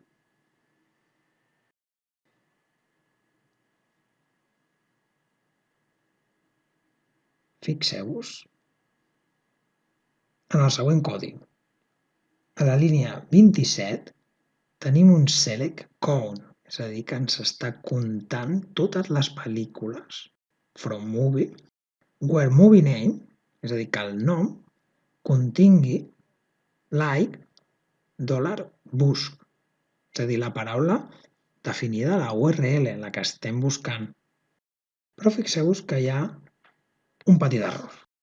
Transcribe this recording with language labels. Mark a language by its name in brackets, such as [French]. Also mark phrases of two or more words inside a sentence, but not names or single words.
[Catalan] Fixeu-vos en el següent codi. A la línia 27 tenim un [English] select count, [Catalan] és a dir, que ens està comptant totes les pel·lícules [English] from movie, where movie name, [Catalan] és a dir, que el nom contingui like $busc, és a dir, la paraula definida a la URL en la que estem buscant. Però fixeu-vos que hi ha un petit error.